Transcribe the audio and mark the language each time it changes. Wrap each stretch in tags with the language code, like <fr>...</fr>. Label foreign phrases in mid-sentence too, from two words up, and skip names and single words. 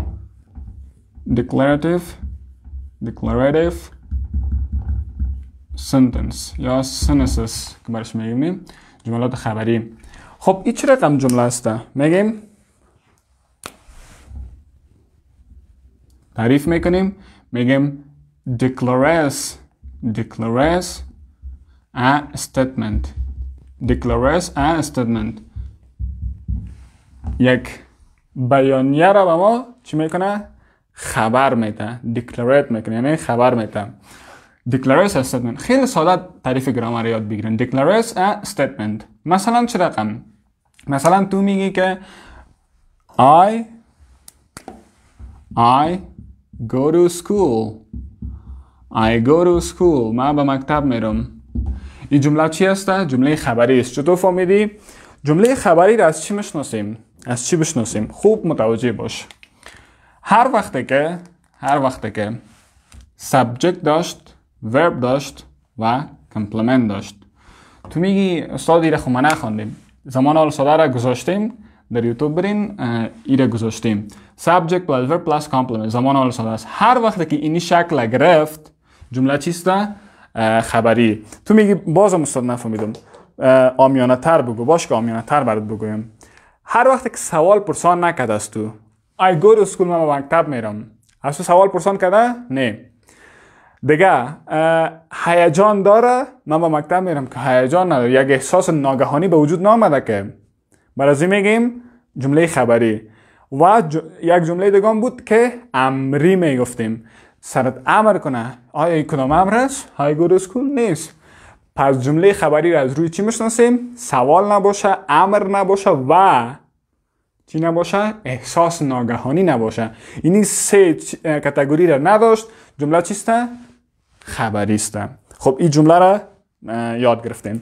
<en>declarative sentence</en> <fa>یا sentences که برش میگیم جملات خبری. خب این چه رقم جمله است؟ میگیم تعریف میکنیم، میگیم</fa> <en>declares a statement. declares a statement.</en> <fa>یک بیانیه را به ما چی میکنه؟ خبر میده. declarate میکنه یعنی خبر میده.</fa> <en>declares a statement.</en> <fa>خیلی ساده تعریف گرامر یاد بگیرین.</fa> <en>declares a statement.</en> <fa>مثلا چه رقم؟ مثلا تو میگی که</fa> <en>I go to school.</en> <fa>من به مکتب میرم. این جمله چی است؟ جمله خبری است. چطور فهمیدی؟ جمله خبری را از چی میشناسیم؟ از چی بشناسیم؟ خوب متوجه باش. هر وقت که subject داشت، verb داشت و complement داشت. تو میگی استاد ایره خب ما نخوندیم. زمان حال ساده را گذاشتیم، در یوتیوب برین ایره گذاشتیم.</fa> <en>subject plus verb plus complement،</en> <fa>زمان حال ساده است. هر وقت که اینی شکل گرفت جمله چیست؟ خبری. تو میگی بازم استاد نفهمیدم، عامیانه تر بگو. باش که عامیانه تر برات بگویم. هر وقت که سوال پرسان نکرده است تو</fa> <en>I go to school.</en> <fa>من به مکتب میرم. از تو سوال پرسان کرده؟ نه. دیگه هیجان داره؟ من به مکتب میرم که هیجان نداره. یک احساس ناگهانی به وجود نامده که. برای میگیم جمله خبری. و یک جمله دیگه بود که امری میگفتیم. سرت امر کنه. آیا این کدام امر است؟</fa> <en>I go to school</en> <fa>نیست. پس جمله خبری را از روی چی میشناسیم؟ سوال نباشه، امر نباشه و چی نباشه؟ احساس ناگهانی نباشه. اینی سه کاتگوری را نداشت. جمله چیسته؟ خبری است. خب این جمله را یاد گرفتیم.</fa>